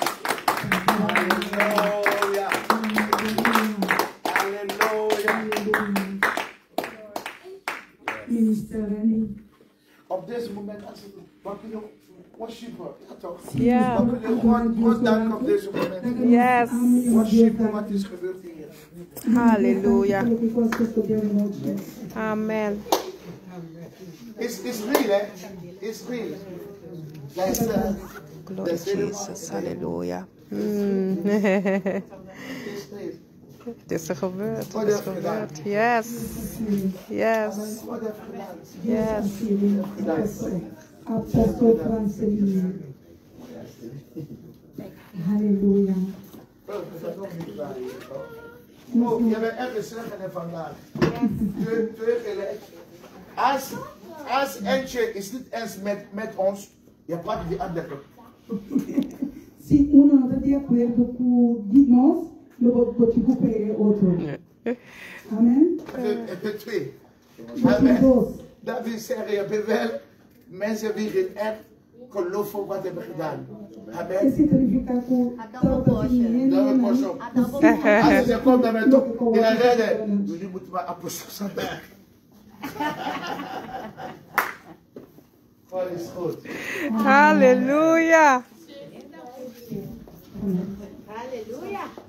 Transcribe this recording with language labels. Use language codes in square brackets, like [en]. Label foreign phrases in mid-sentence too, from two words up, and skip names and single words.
[nl] Halleluja. Halleluja. Minister Rennie. Op deze moment, als we kunnen worshipen, ja toch? Ja. We kunnen God danken op deze moment. Yes. Worshipen wat is gebeurd hier. Halleluja. Amen. [en] It's real, eh? It's real. Glory Jesus. [nl] Halleluja. Het is er gebeurd. Het is gebeurd. Yes. [en] Yes. Yes. [nl] Apostel Francelino. Halleluja. Oh, je bent echt gezegend vandaag. Twee gelijk. Als eentje is niet eens met ons, je pakt die andere. [pt] Se um não está de acordo com nós, eu vou te recuperar outro. [nl] Amen. Twee. Amen. Dat wil zeggen, je bent wel mensen die geen echt geloven wat hebben gedaan. Amen. [pt] Esse significa que [en] Double portion. [nl] Als je komt naar mij toe, je gaat redden. Jullie moeten maar apostel zijn. God is goed. Halleluja. Halleluja.